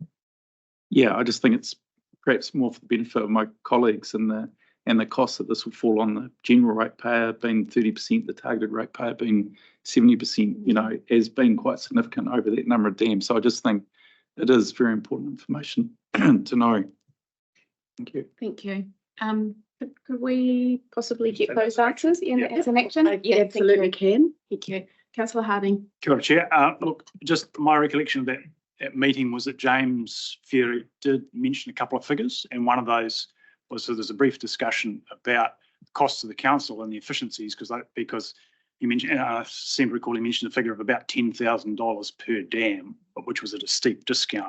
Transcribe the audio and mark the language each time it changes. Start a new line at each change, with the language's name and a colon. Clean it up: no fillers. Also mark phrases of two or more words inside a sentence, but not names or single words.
English: Yeah, I just think it's perhaps more for the benefit of my colleagues and the cost that this will fall on the general ratepayer being 30%, the targeted ratepayer being 70%, has been quite significant over that number of dams. So I just think it is very important information to know. Thank you. Thank you. Could we possibly get those answers as an action? Absolutely can. Thank you. Councillor Harding.
Māori: Kia ora, Chair.
English: Look, just my recollection of that meeting was that James Ferry did mention a couple of figures, and one of those was so there's a brief discussion about the costs of the council and the efficiencies because he mentioned, I seem to recall he mentioned a figure of about $10,000 per dam, which was at a steep discount.